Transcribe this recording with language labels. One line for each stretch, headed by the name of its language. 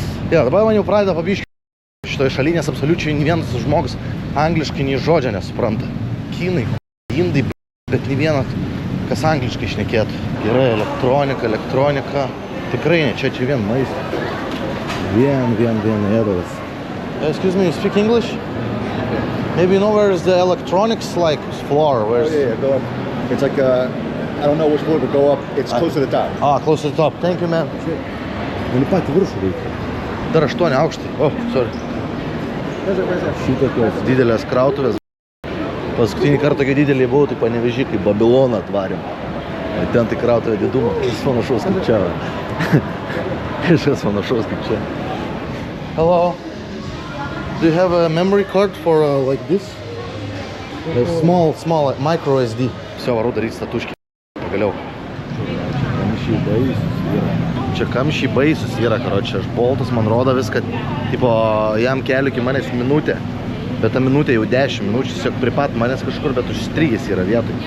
Lithuanian: Ja, dabar man jau pradeda pabiški šitoje šalyje, nes absoliučiai nei vienas žmogus angliškai nei žodžio nesupranta. Kinai, indai, bet nei vienas, kas angliškai šnekėtų. Yra elektronika. Tikrai ne, čia vien maistas. Vien ėdalas.
English: Excuse me, you speak English? Maybe you know where is the electronics like floor? Yeah, go up. It's like, I don't know which floor, but go up. It's close to the top. Close to the top. Thank you, man.
Lithuanian: Gali patį viršų reikia. Dar 8 aukštai. Sorry. Šitokios. Didelės krautuvės. Paskutinį kartą, kai didelį buvau, tai Panevėžį, kai Babiloną atvarėm. Ten tai krautuvė didumą. Kažkas panašaus kaip čia. Kažkas panašaus kaip čia.
English: Hello. Do you have a memory card for like this? A small micro SD.
Russian: Все,
Lithuanian: varu daryti statuškį. Pagaliau. Kamščiai baisus yra. Čia kamščiai baisus yra, karočią. Aš boltas, man rodo viską. Tipo, jam keliu iki manęs minutė. Bet ta minutė jau 10 minučių, tiesiog pripat manęs kažkur, bet užstrigęs yra vietoj.